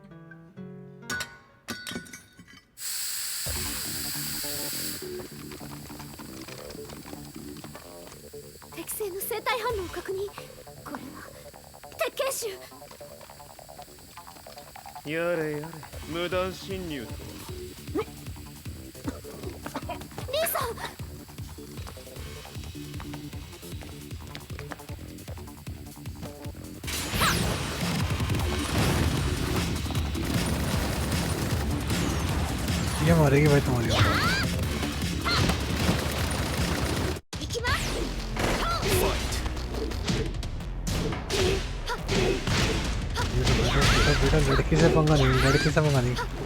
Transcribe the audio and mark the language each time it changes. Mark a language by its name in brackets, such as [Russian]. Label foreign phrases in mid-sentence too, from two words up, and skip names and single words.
[Japanese] 適正の生体反応を確認。これは鉄拳臭。やれやれ、無断侵入と。リーさん。 [Hindi] ये मारेगी भाई तुम्हारी। बेटा लड़की से पंगा नहीं, लड़की से पंगा नहीं।